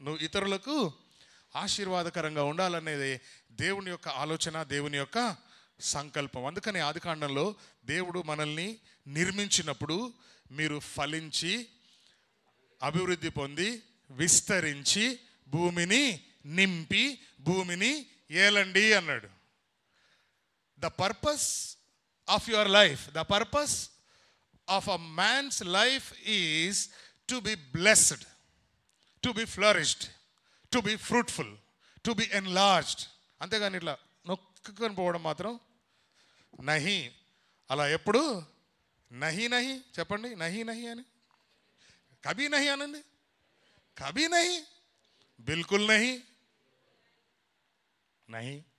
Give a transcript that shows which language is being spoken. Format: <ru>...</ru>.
<te>నువ్వు ఇతరులకు ఆశీర్వాదకరంగా ఉండాలనేది దేవుని యొక్క ఆలోచన, దేవుని యొక్క సంకల్పం. అందుకని ఆదికాండంలో దేవుడు మనల్ని నిర్మించినప్పుడు మీరు ఫలించి అభివృద్ధి పొంది విస్తరించి భూమిని నింపి భూమిని ఏలండి అన్నాడు.</te> <en>The purpose of your life, the purpose of a man's life is to be blessed, to be flourished, to be fruitful, to be enlarged.</en> <te>అంతేగాని ఇట్లా నొక్కుకొని పోవడం మాత్రం నహి. అలా ఎప్పుడు నహి నహి చెప్పండి, నహి నహి అని, కభీ నహి అనండి,</te> <hi>కభీ నహి, బిల్కుల్ నహి,</hi> <te>నహి.</te>